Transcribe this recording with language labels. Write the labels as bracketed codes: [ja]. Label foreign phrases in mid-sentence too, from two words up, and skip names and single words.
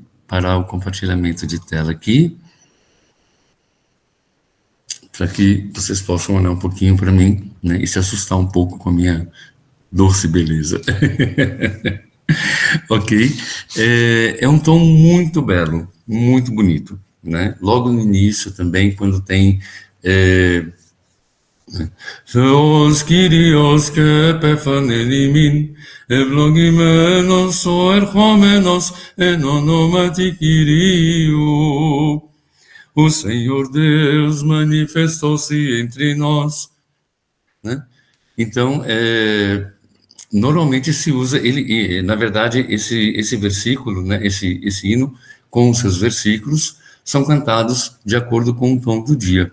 [pt] Parar o compartilhamento de tela aqui, para que vocês possam olhar um pouquinho para mim, né, e se assustar um pouco com a minha doce beleza. Ok? É um tom muito belo, muito bonito, né? Logo no início também, quando tem... [el] Θεός Κύριος και πεφανελημήν, ευλογημένος ο ερχόμενος εν ονόματι Κυρίου. [pt] O Senhor Deus manifestou-se entre nós, né? Então, normalmente se usa, na verdade, esse versículo, né, esse hino, com os seus versículos, são cantados de acordo com o tom do dia.